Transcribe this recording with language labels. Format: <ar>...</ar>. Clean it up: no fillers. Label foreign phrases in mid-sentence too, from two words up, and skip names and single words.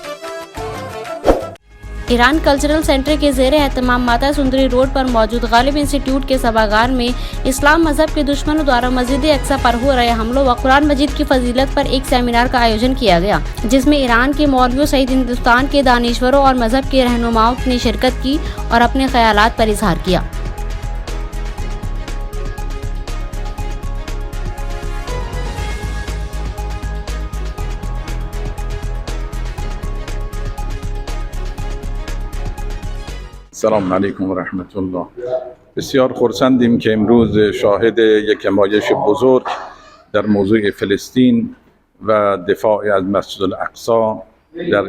<ur>ایران کلچرل سینٹر کے زیر اہتمام ماتا سندری روڈ پر موجود غالب انسٹی ٹیوٹ کے سبھاگار میں اسلام مذہب کے دشمنوں دوارا مسجد اقصی پر ہو رہے حملوں و قرآن مجید کی فضیلت پر ایک سیمینار کا آیوجن کیا گیا، جس میں ایران کے مولویوں سمیت ہندوستان کے دانشوروں اور مذہب کے رہنماؤں نے شرکت کی اور اپنے خیالات پر اظہار کیا۔</ur> <ar>سلام علیکم و رحمت الله.</ar> <fa>بسیار خرسندیم که امروز شاهد یک نمایش بزرگ در موضوع فلسطین و دفاع از مسجد الاقصی در</fa>